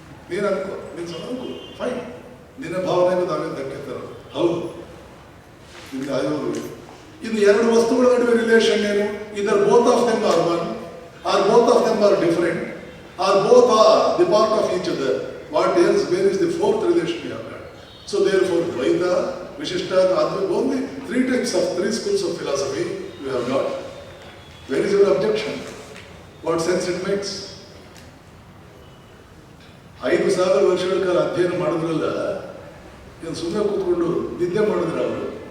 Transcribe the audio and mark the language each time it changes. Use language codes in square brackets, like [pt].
[kn] ನೀನು ಅನ್ಕೋ, ನೀನು ಸ್ವಲ್ಪ ಫೈನ್, ನಿನ್ನ ಭಾವನೆಗೂ ನಾವೇನು ಧಕ್ಕೆ ತರೋದು, ಹೌದು, ನಿಮ್ಗೆ ಆ ಯೋಗ. ಇನ್ನು 2 ವಸ್ತುಗಳ ನಡುವೆ ರಿಲೇಷನ್ ಏನು? [en] Either both of them are one, or both of them are different, or both are the part of each other. What else? Where is the 4th relation we have got? So therefore Dvaita, Vishishta, Advaita, only 3 schools of philosophy we have got. Where is your objection? What sense it makes? [kn] 5,000 ವರ್ಷಗಳ ಕಾಲ ಅಧ್ಯಯನ ಮಾಡಿದ್ರಲ್ಲ, ಏನು ಸುಮ್ಮನೆ ಕೂತ್ಕೊಂಡು ನಿದ್ದೆ ಮಾಡಿದ್ರು ಅವರು.